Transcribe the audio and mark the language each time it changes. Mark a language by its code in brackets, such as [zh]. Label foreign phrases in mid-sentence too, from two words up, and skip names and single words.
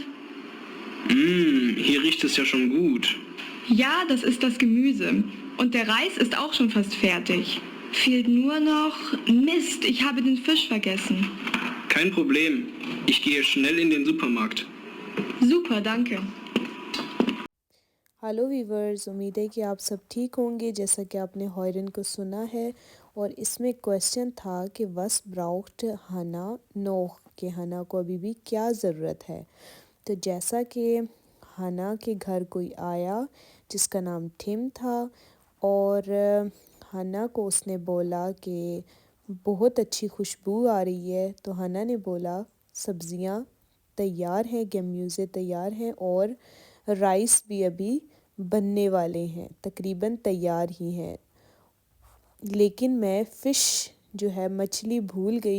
[de] Hier riecht es ja schon gut. Ja, das ist das Gemüse. Und der Reis ist auch schon fast fertig. Fehlt nur noch... Mist, ich habe den Fisch vergessen. Kein Problem. Ich gehe schnell in den Supermarkt. Super, danke. [en] hello viewers, [hi] उम्मीद है कि आप सब ठीक होंगे। जैसा कि आपने हॉयरन को सुना है और इसमें क्वेश्चन था कि [de] Was braucht Hanna noch, [hi] कि हना को अभी भी क्या ज़रूरत है। तो जैसा कि हना के घर कोई आया जिसका नाम टिम था और हना को उसने बोला कि बहुत अच्छी खुशबू आ रही है, तो हना ने बोला सब्ज़ियाँ तैयार हैं, गम्यूज़े तैयार हैं और राइस भी अभी बनने वाले हैं, तकरीबन तैयार ही हैं, लेकिन मैं फ़िश जो है मछली भूल गई।